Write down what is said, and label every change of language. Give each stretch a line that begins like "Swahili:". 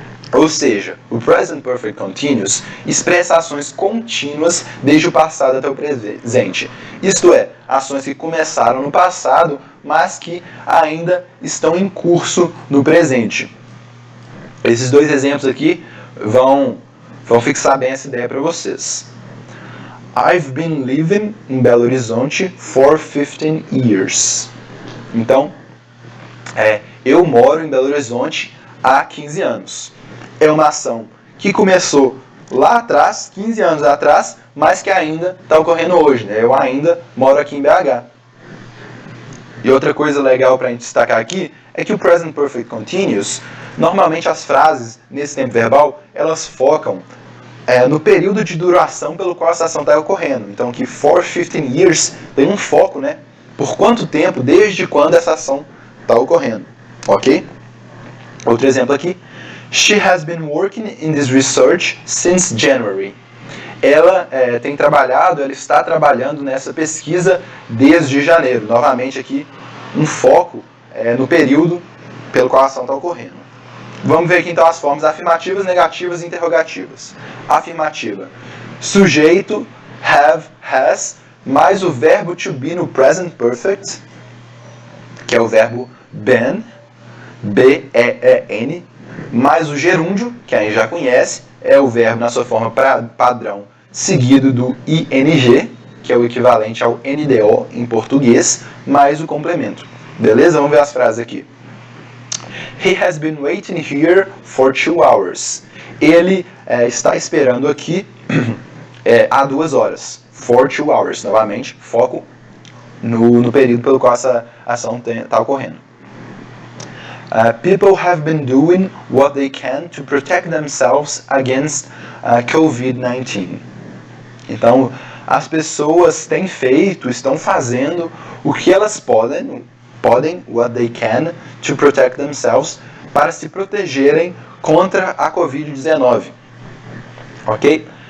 Portuguese: Ou seja, o Present Perfect Continuous expressa ações contínuas desde o passado até o presente. Isto é, ações que começaram no passado, mas que ainda estão em curso no presente. Esses dois exemplos aqui vão fixar bem essa ideia para vocês.
English: I've been living in Belo Horizonte for 15 years.
Portuguese: Então, eu moro em Belo Horizonte há 15 anos. É uma ação que começou lá atrás, 15 anos atrás, mas que ainda está ocorrendo hoje, né? Eu ainda moro aqui em BH. E outra coisa legal para a gente destacar aqui é que o Present Perfect Continuous, normalmente as frases nesse tempo verbal, elas focam no período de duração pelo qual essa ação está ocorrendo. Então, que
English: for 15 years
Portuguese: tem um foco, né? Por quanto tempo, desde quando essa ação está ocorrendo. Ok? Outro exemplo aqui.
English: She has been working in this research since January.
Portuguese: Ela ela está trabalhando nessa pesquisa desde janeiro. Novamente aqui, um foco no período pelo qual a ação está ocorrendo. Vamos ver aqui então as formas afirmativas, negativas e interrogativas. Afirmativa. Sujeito, have, has, mais o verbo to be no present perfect, que é o verbo been, B-E-E-N, mais o gerúndio, que a gente já conhece, é o verbo na sua forma padrão, seguido do ing, que é o equivalente ao NDO em português, mais o complemento. Beleza? Vamos ver as frases aqui.
English: He has been waiting here for 2 hours.
Portuguese: Ele está esperando aqui há 2 horas.
English: For 2 hours.
Portuguese: Novamente, foco no período pelo qual essa ação está ocorrendo.
English: People have been doing what they can to protect themselves against COVID-19.
Portuguese: Então, as pessoas têm feito, estão fazendo o que elas podem,
English: what they can, to protect themselves,
Portuguese: para se protegerem contra a COVID-19. Ok?